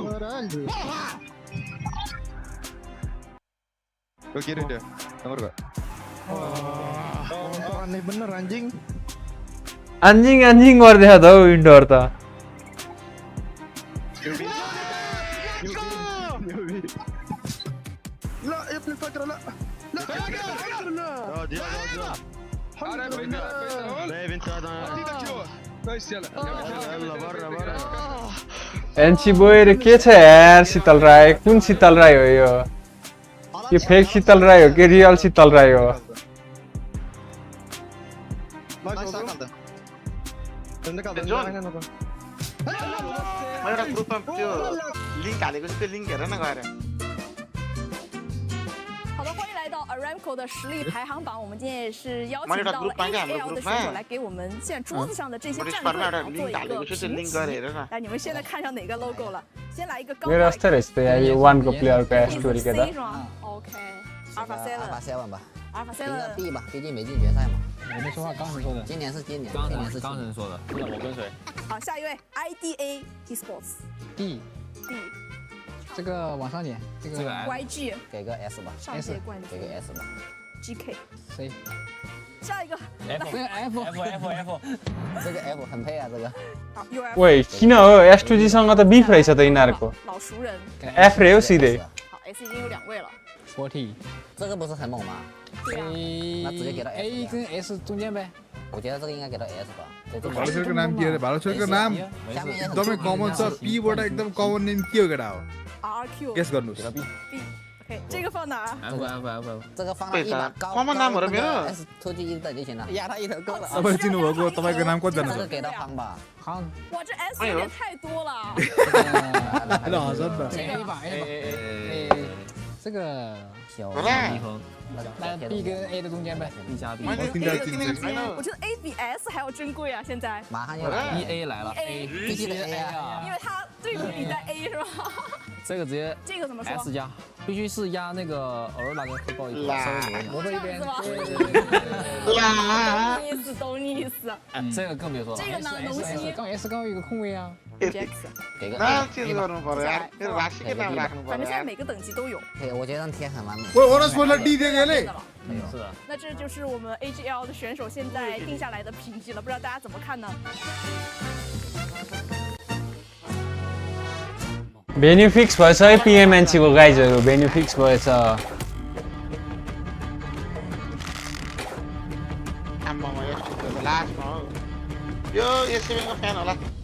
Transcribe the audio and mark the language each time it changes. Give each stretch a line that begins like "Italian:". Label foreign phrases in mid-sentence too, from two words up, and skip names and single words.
Portuguese: Porra!
Indonesian: Gue kiri dia. Nomor gak? Aneh bener anjing.
Nepali: anjing गर्दै छ त हौ इन्डोर त لا يا ابن الفكرة لا dia एनसी बोयर के छ यार शीतल राय कुन शीतल राय हो यो के फेक शीतल राय हो के रियल शीतल राय हो एउटा ग्रुपमा त्यो लिंक हालेको छ त्यो लिंक हेर न गएर
Chinese: 好的，欢迎来到 Aramco 的实力排行榜。我们今天也是邀请到了 AKL 的选手来给我们现在桌子上的这些战队做一个评级。来，你们现在看上哪个 logo 了？先来一个高。
Nepali: मेरो अस्तर यस्तै यार वान को प्लेयर को स्टोरी के त
Chinese: OK Alpha 7 吧 Alpha 7 B 吧，毕竟没进决赛嘛。我没说话，刚才说的。今年是今年，刚才说的。那我跟谁？好，下一位 IDA ESPORTS D。这个往上点，这个 YG 给个 S 吧，上届冠军给个 S 吧，GK C，下一个 F，这个 F 很配啊，这个。好 UF
Nepali: 喂 किन हो S2G सँग त बीफ रहेछ त यिनीहरुको
Chinese: 老熟人
Nepali: F रे हो सिधै
Chinese: 好 S 已经有2位了 40。这个不是很猛吗？对呀。那直接给到 A 跟 S 中间呗。我觉得这个应该给到 S 吧。
Hindi: भारत का नाम के है भारत का नाम
Nepali: एकदमै कमन छ P बाट एकदम
English: common name
Nepali: के हो केटा हो RQ गेस गर्नुस्
Chinese: OK 这个放哪儿 F 这个放到一把高 S 出去一等就行了压他一头够了
Nepali: तपाईँ चिन्नु भएको तपाईको नाम कति जना
Chinese: 这个
Nepali: छ
Chinese: 给到康吧康哇这 S 有点太多了
Nepali: ल हजुर त
Chinese: A 吧 A 吧这个小那 B 跟 A 的中间呗 B 加 B 我觉得 A 比 S 还要珍贵啊现在马上要来 EA 来了 A 必须得 A 啊因为它对比你在 A 是吧这个直接这个怎么说 S 加必须是压那个偶尔那个黑豹一边魔兽一边懂你意思这个更别说了这个呢龙息刚 S 刚有一个空位啊 Jax 给个那这个
Nepali: गर्नु पर्यो यार मेरो राशि के नाम राख्नु
Chinese: 反正
Nepali: पर्यो
Chinese: 现在每个等级都有我觉得贴很完美我的说了 D 这个嘞是的那这就是我们 AGL 的选手现在定下来的评级了不知道大家怎么看呢
Nepali: भेन्यू फिक्स भएछ है PMNC को गाइजहरु भेन्यू फिक्स भएछ आम्मामा यस्तो त लास्टमा हो यो एसएम को फ्यान होला